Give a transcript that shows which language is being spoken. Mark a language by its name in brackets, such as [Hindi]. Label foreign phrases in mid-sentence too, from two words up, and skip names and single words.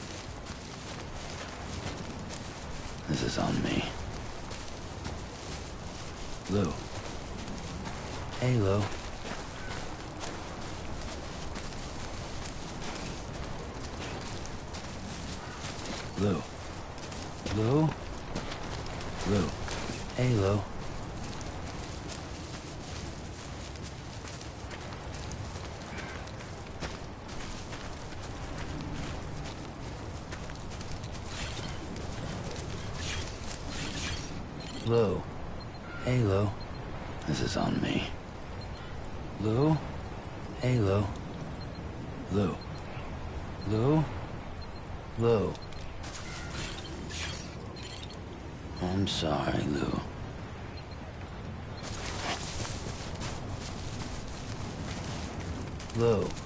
[English] This is on me. Lou. Hey, Lou. Lou. Lou? Lou. Hey, Lou. Lou. Hey, Lou. This is on me. Lou? Hey, Lou. Lou. Lou? Lou. I'm sorry, Lou. Lou.